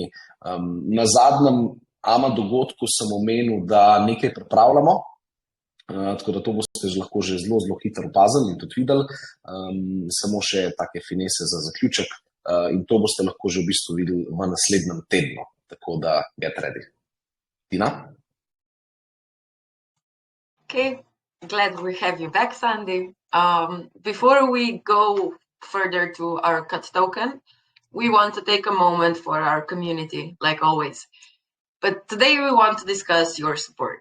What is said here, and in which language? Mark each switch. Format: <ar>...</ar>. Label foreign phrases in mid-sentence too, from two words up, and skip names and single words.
<sl>Na zadnjem AMA dogodku sem omenil, da nekaj pripravljamo, tako da to boste lahko že zelo hitro opazili in tudi videli. Samo še take finese za zaključek in to boste lahko že v bistvu videli v naslednjem tednu. Tako da</sl> <en>get ready.</en> <sl>Tina?</sl> <en>Okay, glad we have you back, Sandy. Before we go further to our CUT token, we want to take a moment for our community, like always. But today we want to discuss your support.</en>